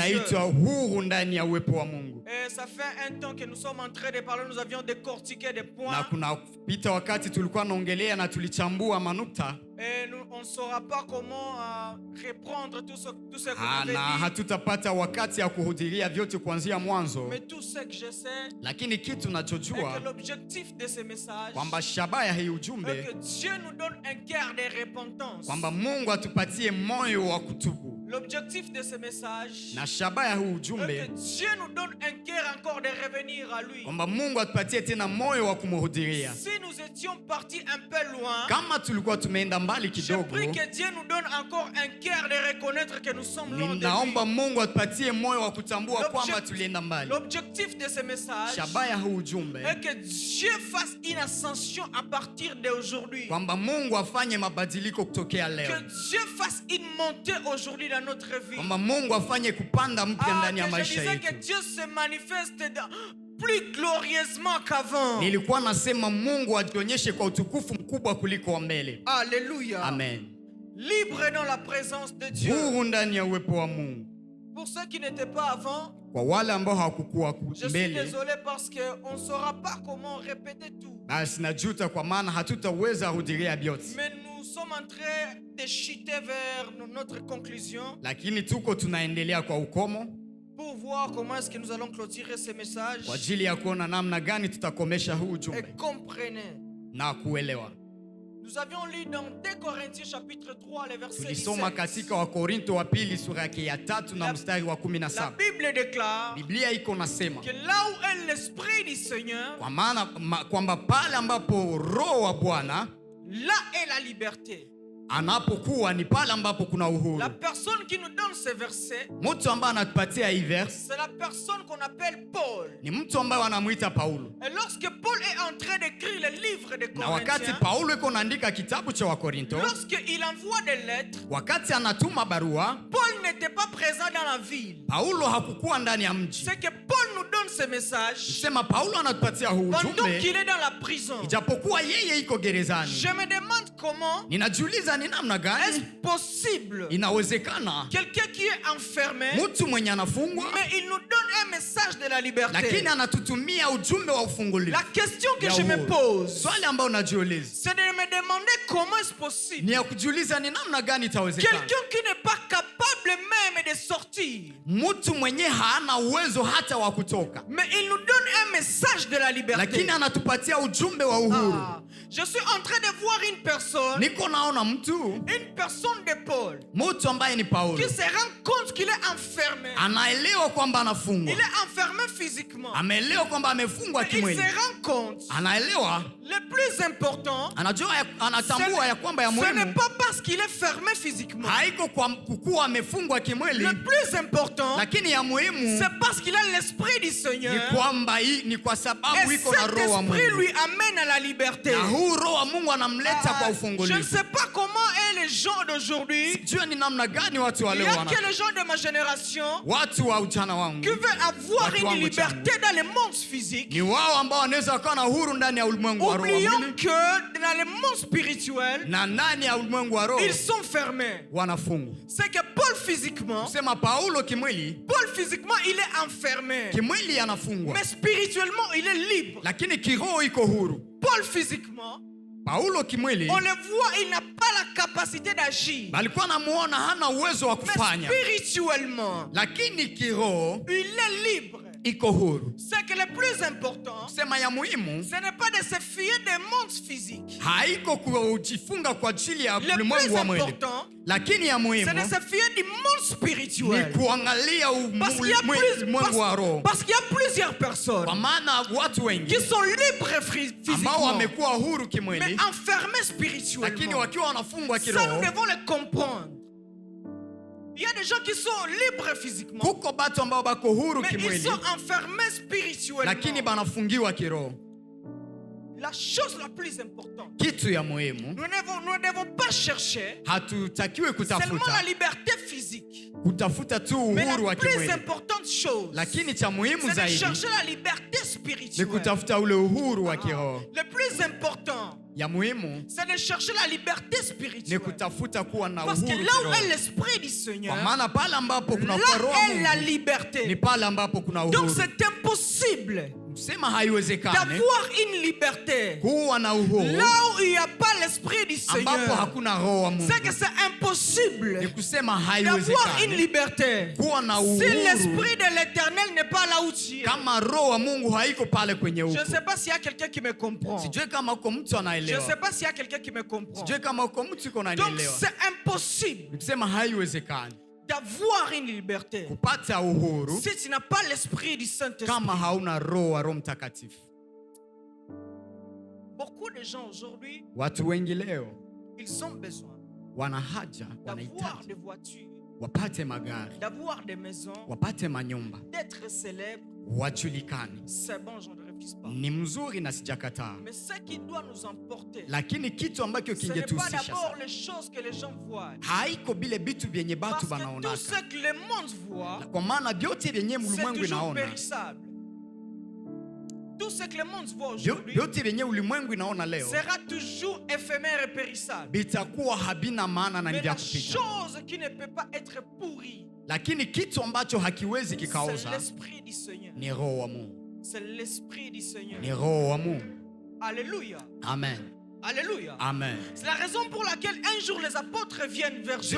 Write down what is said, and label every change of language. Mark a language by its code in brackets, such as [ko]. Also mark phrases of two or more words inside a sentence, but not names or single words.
[sw] inaitwa [fr] Dieu. [sw] huru ndani ya uwepo wa Mungu. [fr] Et ça fait un temps que nous sommes en train de parler, nous avions décortiqué des [sw] Na [fr] points. [sw] kuna pita wakati tulikuwa naongelea na tulichambua manukta [fr] Et nous, on ne saura pas comment reprendre tout ce que vous avez [sw] na [fr] dit. [sw] hatutapata wakati ya kuhudhuria vyote kuanzia mwanzo, [fr] Mais tout ce que je sais [sw] lakini kitu [fr] est [sw] nachojua [fr] que l'objectif de ce message [sw] kwamba shabaha ya hii [fr] est [sw] ujumbe [fr] que Dieu nous donne un cœur de repentance. [sw] kwamba Mungu atupatie moyo wa kutubu, [fr] L'objectif de ce message [sw] na shabaha ya huu [fr] est [sw] ujumbe [fr] que Dieu nous donne un cœur encore de revenir à lui. [sw] kwamba Mungu atupatie tena moyo wa kumhudhuria. [fr] Si nous étions partis un peu loin, [sw] Kama tulikuwa tumeenda mbali [fr] je [sw] kidogo, [fr] prie que Dieu nous donne encore un cœur de reconnaître que nous sommes loin de [sw] ninaomba [fr] lui. [sw] Mungu atupatie moyo wa kutambua [fr] L'object- [sw] kwamba tulienda mbali. [fr] L'objectif de ce message [sw] Shabaha ya huu ujumbe [fr] est que Dieu fasse une ascension à partir d'aujourd'hui. [sw] kwamba Mungu afanye mabadiliko kutokea leo, [fr] Que Dieu fasse une montée aujourd'hui dans notre vie. [sw] kwamba Mungu afanye kupanda mpya ndani ya [fr] Que je [sw] maisha [fr] disais que [sw] yetu. [fr] Dieu se manifeste plus glorieusement qu'avant. [sw] Nilikuwa nasema Mungu atuonyeshe kwa utukufu mkubwa kuliko wa mbele. [fr] Alléluia. [sw] Amen. [fr] Libre dans la présence de Dieu. [sw] Huru ndani ya uwepo wa Mungu. [fr] Pour ceux qui n'étaient pas avant, [sw] Kwa wale ambao hawakukuwa [fr] je suis [sw] mbele, [fr] désolé parce qu'on ne saura pas comment répéter tout. [sw] basi najuta kwa maana hatutaweza hudhuria vyote, [fr] Mais nous sommes en train de chuter vers notre conclusion [sw] lakini tuko tunaendelea kwa ukomo [fr] pour voir comment est-ce que nous allons clôturer ce message. [sw] kwa ajili ya kuona namna gani tutakomesha huu ujumbe [fr] Et comprenez. [sw] na kuelewa. [fr] Nous avions lu dans 2 Corinthiens chapitre 3, le verset [sw] Tulisoma [fr] 17. [sw] katika Wakorinto wa pili sura yake ya 3 na mstari wa [fr] La [sw] 17. [fr] Bible déclare [sw] Biblia iko nasema [fr] que là où est l'esprit du Seigneur, [sw] kwa maana kwamba pale ambapo roho wa Bwana [fr] là est la liberté. [sw] anapokuwa ni pale ambapo kuna uhuru. [fr] La personne qui nous donne ce verset, [sw] Mtu ambaye anatupatia hii verse [fr] c'est la personne qu'on appelle Paul. [sw] ni mtu ambaye wanamuita Paulo, [fr] Et lorsque Paul est en train d'écrire le livre de [sw] na wakati [fr] Corinthiens, [sw] Paulo iko naandika kitabu cha Wakorinto, [fr] lorsqu'il envoie des lettres, [sw] wakati anatuma barua, [fr] Paul n'était pas présent dans la ville. [sw] Paulo hakukuwa ndani ya mji. [fr] C'est que Paul nous donne ce message [sw] Sema Paulo anatupatia huu [fr] pendant [sw] ujumbe [fr] qu'il est dans la prison. [sw] ijapokuwa yeye iko gerezani. [fr] Je me demande comment [sw] Ninajiuliza ni namna [fr] est-ce [sw] gani [fr] possible [sw] inawezekana [fr] quelqu'un qui est enfermé, [sw] mtu mwenye anafungwa [fr] mais il nous donne un message de la liberté. [sw] lakini anatutumia ujumbe wa ufungulivu. [fr] La question que [sw] Ya [fr] je me [sw] uhuru. [fr] pose, [sw] Swali ambayo unajiuliza [fr] c'est de me demander comment est-ce possible [sw] ni ya kujiuliza ni namna gani itawezekana [fr] quelqu'un qui n'est pas capable même de sortir, [sw] mtu mwenye hana uwezo hata wa kutoka, [fr] mais il nous donne un message de la liberté. [sw] lakini anatupatia ujumbe wa uhuru. [fr] Ah, je suis en train de voir une personne de Paul, [sw] mtu ambaye ni Paulo [fr] qui se rend compte qu'il est enfermé. [sw] anaelewa kwamba anafungwa, [fr] Il est enfermé physiquement. [sw] ameelewa kwamba amefungwa [fr] Mais il [sw] kimwili, [fr] se rend compte [sw] anaelewa [fr] le Le plus important, [sw] anatambua ya kwamba ya [fr] ce n'est [sw] muhimu [fr] pas parce qu'il est fermé physiquement. [sw] haiko kwa kukuwa amefungwa kimwili, [fr] Le plus important, [sw] lakini ya muhimu [fr] c'est parce qu'il a l'esprit du Seigneur. [sw] ni kwamba ni kwa sababu [fr] Et [sw] iko na [fr] cet [sw] roho wa [fr] esprit [sw] Mungu, [fr] lui amène à la liberté. [sw] na huu roho wa Mungu anamleta kwa [fr] Je ne [sw] ufungulivu. [fr] sais pas comment est les gens d'aujourd'hui. [sw] Sijua ni namna gani watu wa [fr] Il y [sw] leo [fr] a [sw] wana [fr] que les gens de ma génération [sw] watu wa ujana wangu [fr] qui veulent avoir [sw] Watu [fr] une [sw] wangu [fr] liberté dans le monde physique, [sw] ni wao ambao wanaweza wakawa na uhuru ndani ya ulimwengu wa roho wa [fr] oubliant [sw] mwili, [fr] que dans le monde spirituel, [sw] na ndani ya ulimwengu wa roho [fr] ils sont fermés. [sw] wanafungwa. [fr] C'est que Paul physiquement, [sw] Sema Paulo kimwili [fr] il est enfermé. [sw] kimwili anafungwa, [fr] Mais spirituellement, il est libre. [sw] lakini kiroho iko huru. [fr] Paul physiquement, [sw] Paulo kimwili [fr] on le voit, il n'a pas la capacité d'agir. [sw] alikuwa anamuona hana uwezo wa [fr] Mais [sw] kufanya, [fr] spirituellement, [sw] lakini kiroho [fr] il est libre. [sw] iko huru. [fr] C'est que le plus important, [sw] Sema ya muhimu [fr] ce n'est pas de se fier des mondes physiques. [sw] haiko kujifunga kwa ajili ya [fr] Le [sw] ulimwengu [fr] plus [sw] wa mwili, [fr] important, [sw] lakini ya [fr] c'est [sw] muhimu [fr] de se fier du monde [sw] ni [fr] spirituel. [sw] kuangalia [fr] Parce qu'il y a [sw] ulimwengu wa roho, [fr] parce qu'il y a plusieurs personnes [sw] kwa maana watu wengi [fr] qui sont libres [sw] ambao [fr] physiquement, [sw] wamekuwa huru [fr] mais [sw] kimwili, [fr] enfermés [sw] lakini [fr] spirituellement. [sw] wakiwa wanafungwa [fr] Ça, [sw] kiroho. [fr] nous devons le comprendre. Il y a des gens qui sont libres physiquement, [sw] Kuko batu ambao bako huru [fr] mais ils [sw] kimwili, [fr] sont enfermés spirituellement. [sw] lakini banafungiwa kiroho. [fr] La chose la plus importante, [sw] Kitu ya muhimu [fr] nous ne devons pas chercher [sw] hatutakiwe [fr] seulement la [sw] kutafuta [fr] liberté physique, [sw] kutafuta tu [fr] mais [sw] uhuru wa [fr] la plus [sw] kimwili, [fr] importante chose, [sw] lakini cha muhimu [fr] c'est de [sw] zaidi [fr] chercher la liberté [sw] ni [fr] spirituelle. [sw] kutafuta ule uhuru wa kiroho. [fr] Le plus important, [sw] Ya muhimu [fr] c'est de chercher la liberté [sw] ni [fr] spirituelle. [sw] kutafuta kuwa na [fr] Parce que [sw] uhuru [fr] là où est [sw] kiroho, [fr] l'esprit du Seigneur, [sw] kwa maana pale ambapo kuna [fr] là [sw] roho wa [fr] est la [sw] Mungu ni [fr] liberté. [sw] pale ambapo kuna [fr] Donc [sw] uhuru. [fr] c'est impossible [sw] Sema haiwezekani [fr] d'avoir une liberté [sw] kuwa na uhuru [fr] là où il n'y a pas l'esprit du [sw] ambapo [fr] Seigneur. [sw] hakuna roho wa Mungu. [fr] C'est que c'est impossible [sw] Ni kusema [fr] d'avoir une [sw] haiwezekani [fr] liberté [sw] kuwa na [fr] si [sw] uhuru [fr] l'esprit de l'éternel n'est pas là où tu es. [sw] kama roho wa Mungu haiko pale kwenye [fr] Je [sw] huko. [fr] ne sais pas s'il y a quelqu'un qui me comprend. [sw] Sijui kama uko mtu [fr] Je ne [sw] anaelewa. [fr] sais pas s'il y a quelqu'un qui me comprend. [sw] Sijui kama uko mtu uko [fr] Donc [sw] unanielewa. [fr] c'est impossible [sw] Ni kusema haiwezekani [fr] d'avoir une liberté [sw] kupata uhuru [fr] si tu n'as pas l'esprit du Saint-Esprit. [sw] kama hauna roho wa Roho Mtakatifu. [fr] Beaucoup de gens aujourd'hui, [sw] Watu wengi leo [fr] ils ont besoin [sw] wana haja, [fr] d'avoir [sw] wanahitaji [fr] des voitures, [sw] wapate magari, [fr] d'avoir des maisons, [sw] wapate manyumba, [fr] d'être célèbres. [sw] wajulikane. [fr] C'est bon, je ne refuse pas. [sw] Ni mzuri na sijakataa, [fr] Mais ce qui doit nous emporter, [sw] lakini kitu ambacho [fr] ce n'est pas [sw] kingetuhusisha [fr] d'abord [sw] sana [fr] les choses que les gens voient. [sw] haiko bile vitu vyenye [fr] Parce [sw] batu [fr] que tout [sw] banaonaka, [fr] ce que le monde voit, [sw] kwa maana vyote vyenye [fr] c'est [sw] ulimwengu [fr] toujours [sw] inaona, [fr] périssable. Tout ce que le monde voit [sw] Vyo- [fr] aujourd'hui [sw] vyote vyenye ulimwengu inaona leo [fr] sera toujours éphémère et périssable. [sw] vitakuwa habina maana na ni [fr] Mais [sw] vya [fr] la [sw] kupita, [fr] chose qui ne peut pas être pourrie, [sw] lakini kitu ambacho hakiwezi [fr] c'est [sw] kikaoza [fr] l'esprit du Seigneur. [sw] ni roho wa Mungu, [fr] C'est l'esprit du Seigneur. [sw] ni roho wa Mungu. [fr] Alléluia. [sw] Amen, [fr] Alléluia. [sw] amen. [fr] C'est la raison pour laquelle un jour les apôtres viennent vers Jésus.